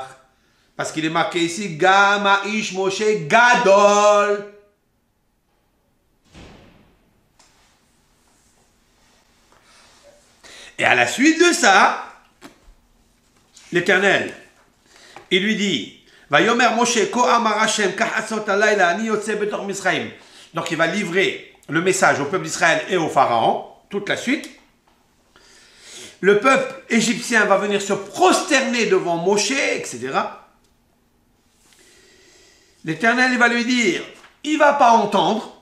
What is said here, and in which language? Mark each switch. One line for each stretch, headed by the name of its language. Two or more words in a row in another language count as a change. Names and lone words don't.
French: Parce qu'il est marqué ici
Hebrew: גם האיש משה גדול.
French: Et à la suite de ça, l'Éternel, il lui dit
Hebrew: ויאמר משה כה אמר השם כחצות הלילה אני יוצא בתוך מצרים.
French: Donc il va livrer le message au peuple d'Israël et au pharaon, toute la suite. Le peuple égyptien va venir se prosterner devant Moshe, etc. L'Éternel va lui dire, il ne va pas entendre.